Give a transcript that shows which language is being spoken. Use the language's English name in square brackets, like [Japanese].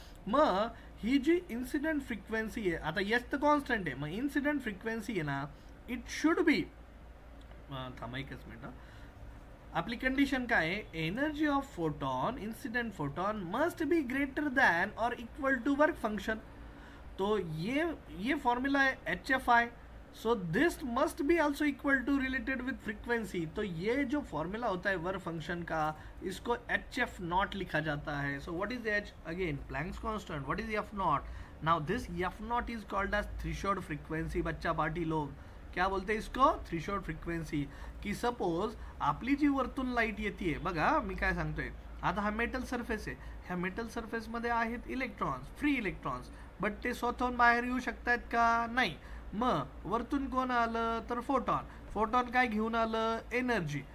[Marathi] मग ही जी incident frequency आहे, आता एच तर कॉन्स्टंट आहे, मग इन्सिडेंट फ्रिक्वेन्सी आहे ना, इट शुड बी, थांबा एकच मिनिट, आपली कंडिशन काय आहे, [English] Energy of photon, incident photon must be greater than और equal to work function. [Hindi] तो ये फॉर्मूला है HFI, [English] So this must be also equal to related with frequency. [Hindi] तो ये जो फॉर्मूला होता है वर्क फंक्शन का, इसको HF0 लिखा जाता है. [English] So what is H? Again Planck's constant. What is F0? Now this F0 is called as threshold frequency. [Hindi] बच्चा पार्टी लोग क्या बोलते हैं इसको? Threshold frequency. [Marathi] की सपोज आपली जी वरतून लाईट येते बघा, मी काय सांगतोय, आता हा मेटल सरफेस आहे, ह्या मेटल सरफेस मध्ये आहेत इलेक्ट्रॉन्स, फ्री इलेक्ट्रॉन्स, बट ते स्वतःहून बाहेर येऊ शकतात का? नाही. मग वरतून कोण आलं तर फोटॉन. फोटॉन काय घेऊन आलं? एनर्जी.